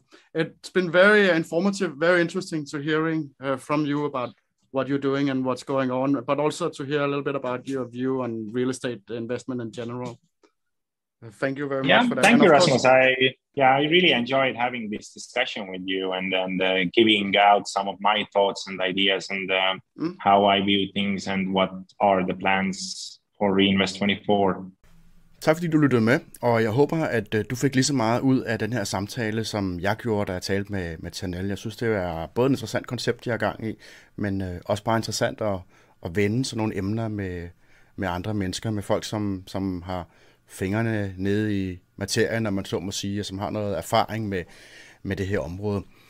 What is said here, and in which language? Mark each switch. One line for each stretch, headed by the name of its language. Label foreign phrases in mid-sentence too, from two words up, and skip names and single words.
English: It's been very informative, very interesting to hearing from you about what you're doing and what's going on, but also to hear a little bit about your view on real estate investment in general. Thank you very much for that. Thank you, Rasmus. I really enjoyed having this discussion with you and giving out some of my thoughts and ideas and how I view things and what are the plans for Reinvest24.
Danish: Tak fordi du lyttede med, og jeg håber, at du fik lige så meget ud af den her samtale, som jeg gjorde, da jeg talte med Tanel. Jeg synes, det er både et interessant koncept, jeg er gang i, men også bare interessant at vende sådan nogle emner med andre mennesker, med folk, som har fingrene nede i materien, når man så må sige, og som har noget erfaring med det her område.